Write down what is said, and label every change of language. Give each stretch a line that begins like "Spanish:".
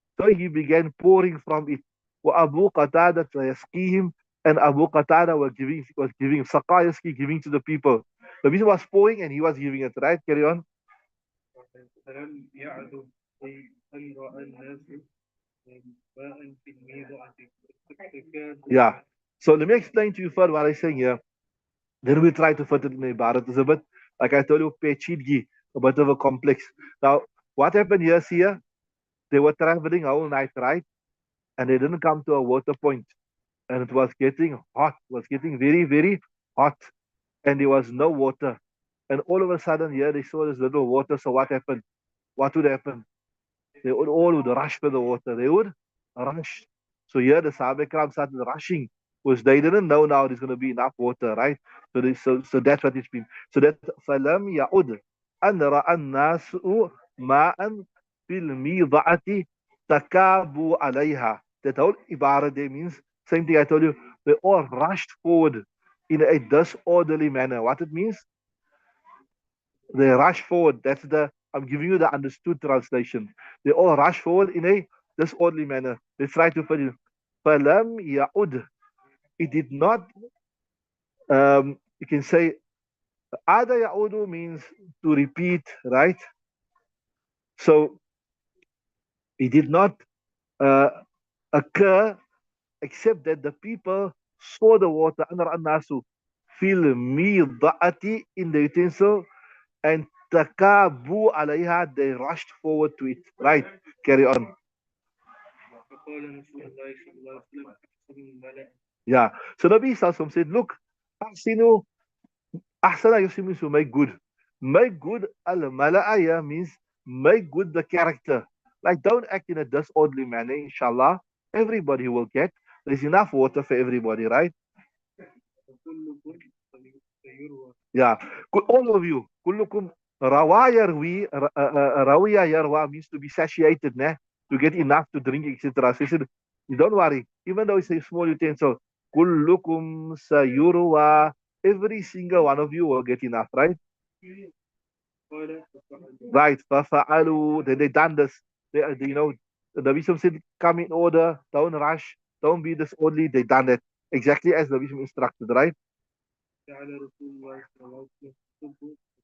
English: So he began pouring from it.
Arabic: وَأَبُو قَتَادَةَ يَسْقِيهِمْ.
English: And Abu Qatada was giving Saqayaski, giving to the people. The Nabi was pouring and he was giving it, right? Carry on.
Arabic: فلم يعد أي أن رأى الناس ماء في الميضة فكان
English: Yeah. So let me explain to you first what I'm saying here. Then we try to fit it in the Ibarat. It's a bit, like I told you, pechidgi, a bit of a complex. Now, what happened here, see here? They were traveling all night, right? And they didn't come to a water point. And it was getting hot. It was getting very, very hot. And there was no water. And all of a sudden, here they saw this little water. So what happened? What would happen? They would rush for the water. They would rush. So here the Sahaba Ikram started rushing because they didn't know now there's going to be enough water, right? So that's what it's been. So that
Arabic: فَلَمْ يَعُدْ أَنْ رَأَى النَّاسُ مَاءً فِي الْمِيضَةِ تَكَابُوا عَلَيْهَا.
English: That whole ibarah there means, same thing I told you, they all rushed forward in a disorderly manner. What it means? They rush forward. I'm giving you the understood translation. They all rush forward in a disorderly manner. Let's try to put it.
Arabic: فَلَمْ يَعُدْ.
English: It did not, you can say, Ada Ya'udu means to repeat, right? So it did not uh, occur except that the people saw the water under An-Nasu fil mida'ati in the utensil and takabu alayha, they rushed forward to it. Right? Carry on.
Arabic: فقال رسول الله صلى الله عليه وسلم أحسن الملأ
English: Yeah. So Nabi Sallallahu said, look, ahsinu, ahsana yusim means to make good. Make good al-mala'aya means make good the character. Like don't act in a disorderly manner, inshallah. Everybody will get. There's enough water for everybody, right?
Arabic: وكلكم فيروى
English: Yeah. All of you. Kullukum rawa yarwi. Rawiya yarwa means to be satiated, ne? To get enough to drink, etc. So he said, don't worry. Even though it's a small utensil, kullukum sayurwa. Every single one of you will get enough, right?
Arabic: قال ففعلوا
English: Right. Fafa'alu. Then they done this. The Nabi said, come in order. Don't rush. Don't be disorderly. They done it. Exactly as the Nabi instructed, right?
Arabic: جعل رسول الله صلى الله عليه وسلم يصب